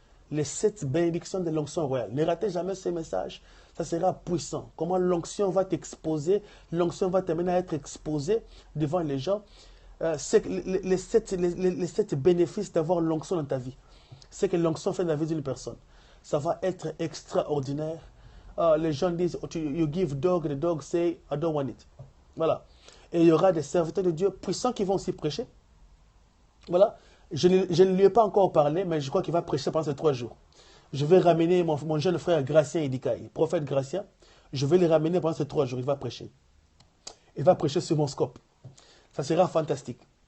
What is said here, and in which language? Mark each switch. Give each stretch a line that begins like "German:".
French: Les 7 bénédictions de l'onction royale. Ne ratez jamais ce message. Ça sera puissant. Comment l'onction va t'exposer. L'onction va t'amener à être exposé devant les gens. Les 7 bénéfices d'avoir l'onction dans ta vie. C'est que l'onction fait dans la vie d'une personne. Ça va être extraordinaire. Les gens disent,
English: you give dog, the dog say, I don't want it.
French: Voilà. Et il y aura des serviteurs de Dieu puissants qui vont aussi prêcher. Voilà. Je ne lui ai pas encore parlé, mais je crois qu'il va prêcher pendant ces 3 jours. Je vais ramener mon jeune frère Gratien Idikaï, prophète Gratien. Je vais le ramener pendant ces 3 jours. Il va prêcher. Il va prêcher sur mon scope. Ça sera fantastique.